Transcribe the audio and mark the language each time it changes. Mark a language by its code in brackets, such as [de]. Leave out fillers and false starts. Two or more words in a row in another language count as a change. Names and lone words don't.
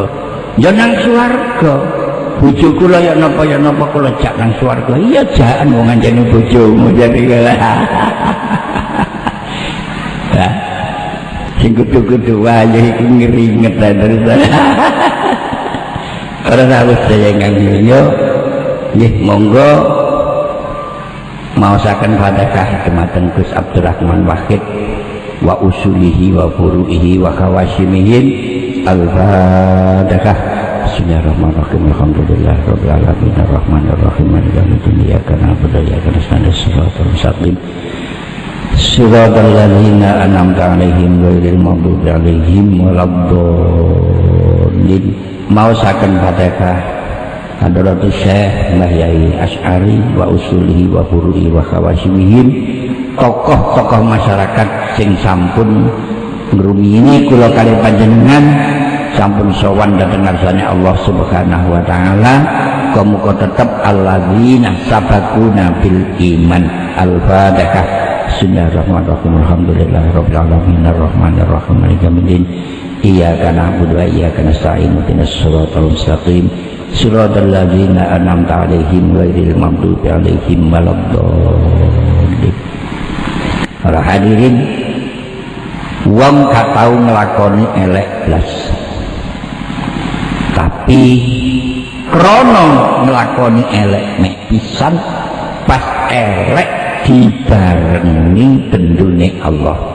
[jv] Ya nang swarga. Bojo kula ya napa kula jak nang swarga. Iya jakan wong anjene bojomu jadi sing kudu-kudu wae iki ngringet terus. Ora harus saya nganggo. Nggih monggo maosaken Fatihah dumateng Gus Abdurrahman Wahid [ar] وأصوله وفروعه وخواصهم. [jv] Al-Fatihah. [ar] بسم الله الرحمن الرحيم. الحمد لله رب العالمين الرحمن الرحيم مالك يوم الدين إياك نعبد وإياك نستعين الصراط المستقيم صراط الذين أنعمت عليهم غير المغضوب عليهم ولا الضالين. [jv] Maosaken Fatihah Hadratus Syekh Mbah Yai Asy'ari [ar] وأصوله وفروعه وخواصهم, [jv] tokoh-tokoh masyarakat sing sampun ngrumiyini kula kali panjenengan sampun sowan dhateng ngarsane [ar] الله سبحانه وتعالى. [jv] Muga tetep [ar] الذين سبقونا بالإيمان. [jv] Al-Fatihah. [ar] بسم الله الرحمن الرحيم. الحمد لله رب العالمين الرحمن الرحيم مالك يوم الدين إياك نعبد وإياك نستعين اهدنا الصراط المستقيم صراط الذين أنعمت عليهم غير المغضوب عليهم ولا الضالين. [jv] Para hadirin, wong gak tau nglakoni elek blas, tapi krono nglakoni elek mek pisan pas elek dibarengi bendune Allah.